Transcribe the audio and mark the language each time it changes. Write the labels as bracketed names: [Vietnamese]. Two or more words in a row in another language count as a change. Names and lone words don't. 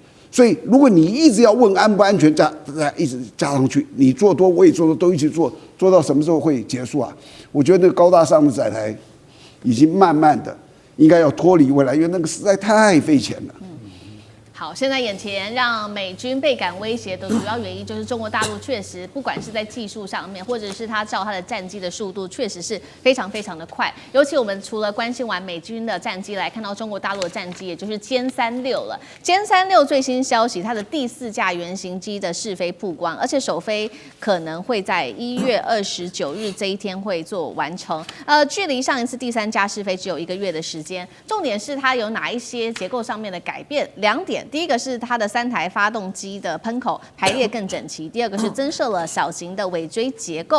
[Chinese] 所以，如果你一直要問安不安全，一直加上去，你做多我也做多，都一起做，做到什麼時候會結束啊？我覺得那個高大上的載台已經慢慢的應該要脫離未來，因為那個實在太費錢了。好，現在眼前讓美軍倍感威脅的主要原因就是中國大陸確實不管是在技術上面，或者是它造它的戰機的速度，確實是非常非常的快。尤其我們除了關心完美軍的戰機，來看到中國大陸的戰機，也就是歼36了。殲36最新消息，它的第4架原型機的試飛曝光，而且首飛可能會在1月29日這一天會做完成。距離上一次第3架試飛只有1個月的時間。重點是它有哪一些結構上面的改變？2點。第一個是它的3台發動機的噴口排列更整齊，第二個是增設了小型的尾椎結構。